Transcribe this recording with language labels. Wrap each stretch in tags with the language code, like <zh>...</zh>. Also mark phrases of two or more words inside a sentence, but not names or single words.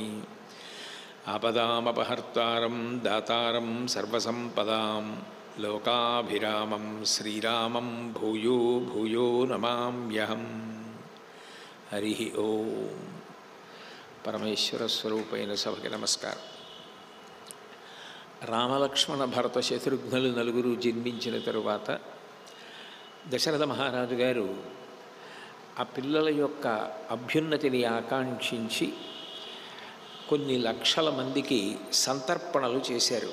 <sa>आपदामपहर्तारं दातारं सर्वसम्पदां लोकाभिरामं श्रीरामं भूयो भूयो नमाम्यहम्। हरिः ओम।</sa> <te>परमेश्वर स्वरूपैన సభకి నమస్కారం. రామలక్ష్మణ భరత శత్రుఘ్నులు నలుగురు జన్మించిన తరువాత దశరథ మహారాజు గారు ఆ పిల్లల యొక్క అభ్యున్నతిని ఆకాంక్షించి కొన్ని లక్షల మందికి సంతర్పణలు చేశారు.</te>